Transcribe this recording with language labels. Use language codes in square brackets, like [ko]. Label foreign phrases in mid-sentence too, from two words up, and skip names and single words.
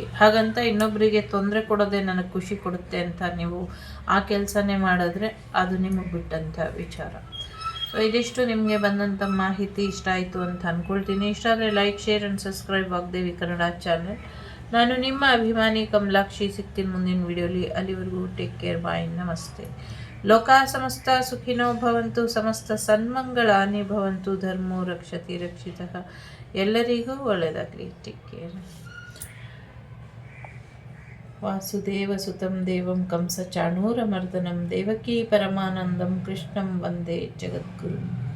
[kn] ಹಾಗಂತ ಇನ್ನೊಬ್ಬರಿಗೆ ತೊಂದರೆ ಕೊಡೋದೇ ನನಗೆ ಖುಷಿ ಕೊಡುತ್ತೆ ಅಂತ ನೀವು ಆ ಕೆಲಸನೇ ಮಾಡಿದ್ರೆ ಅದು ನಿಮಗೆ ಬಿಟ್ಟಂಥ ವಿಚಾರ. ಸೊ ಇದಿಷ್ಟು ನಿಮಗೆ ಬಂದಂಥ ಮಾಹಿತಿ ಇಷ್ಟ ಆಯಿತು ಅಂತ ಅಂದ್ಕೊಳ್ತೀನಿ. ಇಷ್ಟ ಆದರೆ [en] like, share and subscribe [kn] ವಾಗ್ದೇವಿ ಕನ್ನಡ ಚಾನಲ್. ನಾನು ನಿಮ್ಮ ಅಭಿಮಾನಿ ಕಮಲಾಕ್ಷಿ. ಸಿಗ್ತೀನಿ ಮುಂದಿನ ವಿಡಿಯೋಲಿ. ಅಲ್ಲಿವರೆಗೂ [en] take care, [kn] ಬಾಯ್, ನಮಸ್ತೆ. [sa] ಲೋಕ ಸಮಸ್ತ ಸುಖಿನೋ ಭವಂತು, ಸಮಸ್ತ ಸನ್ಮಂಗಳಾನಿ ಭವಂತು, ಧರ್ಮೋ ರಕ್ಷತಿ ರಕ್ಷಿತಃ. [kn] ಎಲ್ಲರಿಗೂ ಒಳ್ಳೆಯದಾಗಲಿ. [en] take care. [sa] ವಾಸುದೇವ ಸುತಂ ದೇವಂ ಕಂಸ ಚಾಣೂರಮರ್ದನಂ ದೇವಕೀ ಪರಮಾನಂದಂ ಕೃಷ್ಣಂ ವಂದೇ ಜಗದ್ಗುರು.